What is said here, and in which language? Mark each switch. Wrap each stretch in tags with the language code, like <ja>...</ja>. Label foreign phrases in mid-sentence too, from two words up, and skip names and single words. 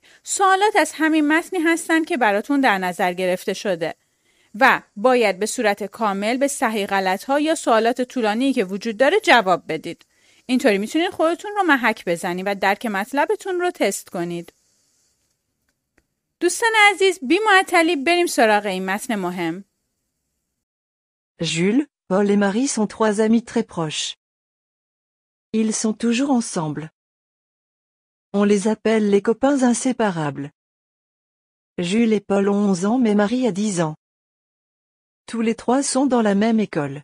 <fa>سوالات از همین متنی هستن که براتون در نظر گرفته شده و باید به صورت کامل به صحیح غلط‌ها یا سوالات طولانی که وجود داره جواب بدید. اینطوری میتونید خودتون رو محک بزنید و درک مطلبتون رو تست کنید. دوستان عزیز، بی معطلی بریم سراغ این متن مهم.</fa> <fr>Jules, Paul et Marie sont 3 amis très proches. Ils sont toujours ensemble. On les appelle les copains inséparables. Jules et Paul ont 11 ans mais Marie a 10 ans. Tous les 3 sont dans la même école.</fr>